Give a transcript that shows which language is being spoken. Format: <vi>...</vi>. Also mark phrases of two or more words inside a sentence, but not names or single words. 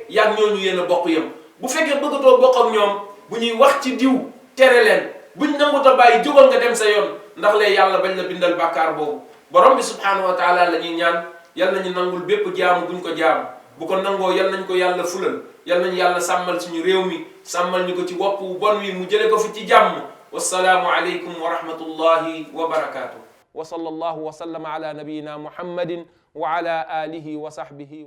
<wo>yaag ñooñu yéen a bokk yam bu fekkee bëggatoo bokk ak ñoom bu ñuy wax ci diw tere leen buñ nangu ta bàyyi jógal nga dem sa yoon ndax lee yàlla bañ la bindal bàkkaar boobu borom bi</wo> <ar>سبحانه وتعالى</ar> <wo>la ñuy ñaan yal nañu nangul bépp jaamu buñ ko jaamu bu ko nangoo yal nañ ko yàlla fulal yal nañu yàlla sàmmal suñu réew mi sàmmal ñu ko ci wopp wu bon wi mu jële ko fi ci jàmm</wo> <ar>والسلام عليكم ورحمة الله وبركاته وصلى الله وسلم على نبينا محمد وعلى آله وصحبه و</ar>